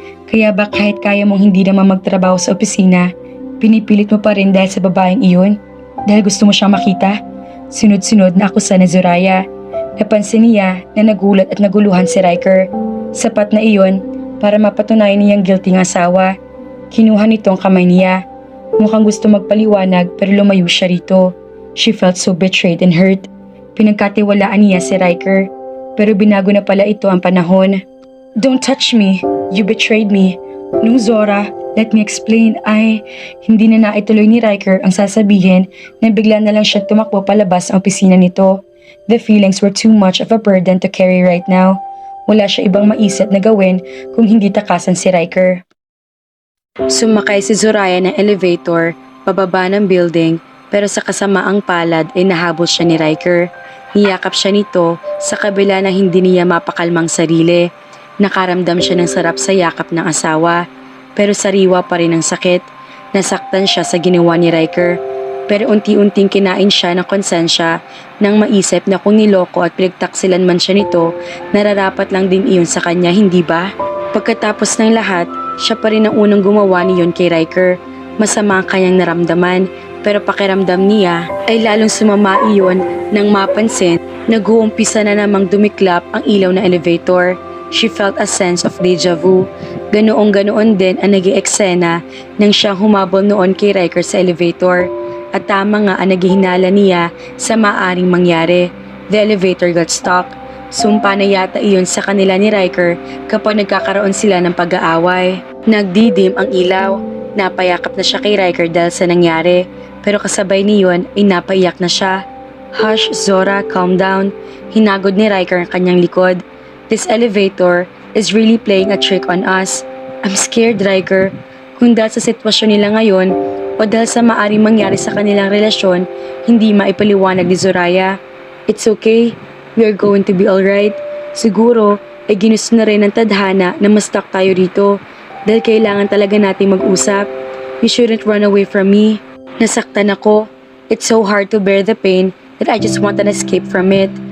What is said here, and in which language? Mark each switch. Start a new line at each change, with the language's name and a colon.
Filipino: Kaya ba kahit kaya mong hindi naman magtrabaho sa opisina, pinipilit mo pa rin dahil sa babaeng iyon? Dahil gusto mo siyang makita? Sunod-sunod na akusa ni Zoraya. Napansin niya na nagulat at naguluhan si Riker. Sapat na iyon para mapatunayan niyang guilty ng asawa. Kinuha nito ang kamay niya. Mukhang gusto magpaliwanag pero lumayo siya rito.
English: She felt so betrayed and hurt.
Filipino: Pinagkatiwalaan niya si Riker. Pero binago na pala ito ang panahon.
English: Don't touch me. You betrayed me.
Filipino: Nung Zora,
English: let me explain,
Filipino: ay hindi na naituloy ni Riker ang sasabihin na bigla na lang siya tumakbo palabas ang opisina nito.
English: The feelings were too much of a burden to carry right now.
Filipino: Wala siya ibang maisip na gawin kung hindi takasan si Riker. Sumakay si Zoraya ng elevator, pababa ng building, pero sa kasamaang palad ay nahabol siya ni Riker. Niyakap siya nito sa kabila na hindi niya mapakalmang sarili. Nakaramdam siya ng sarap sa yakap ng asawa, pero sariwa pa rin ang sakit. Nasaktan siya sa ginawa ni Riker, pero unti-unting kinain siya ng konsensya nang maisip na kung niloko at pinagtaksilan man siya nito, nararapat lang din iyon sa kanya, hindi ba? Pagkatapos ng lahat, siya pa rin ang unang gumawa niyon kay Riker. Masama ang kanyang naramdaman, pero pakiramdam niya ay lalong sumama iyon nang mapansin nag-uumpisa na namang dumiklap ang ilaw ng elevator.
English: She felt a sense of deja vu.
Filipino: Ganoong-ganoon din ang naging eksena nang siyang humabol noon kay Riker sa elevator. At tama nga ang naghihinala niya sa maaring mangyari.
English: The elevator got stuck.
Filipino: Sumpa na yata iyon sa kanila ni Riker kapag nagkakaroon sila ng pag-aaway. Nagdidim ang ilaw. Napayakap na siya kay Riker dahil sa nangyari. Pero kasabay niyon ay napaiyak na siya.
English: Hush, Zora, calm down.
Filipino: Hinagod ni Riker ang kanyang likod.
English: This elevator is really playing a trick on us. I'm scared, Riker.
Filipino: Kung dahil sa sitwasyon nila ngayon o dahil sa maaring mangyari sa kanilang relasyon, hindi maipaliwanag ni Zoraya.
English: It's okay. We are going to be alright.
Filipino: Siguro, ay ginusto na rin ng tadhana na mas stuck tayo rito dahil kailangan talaga nating mag-usap.
English: You shouldn't run away from me.
Filipino: Nasaktan ako.
English: It's so hard to bear the pain that I just want an escape from it.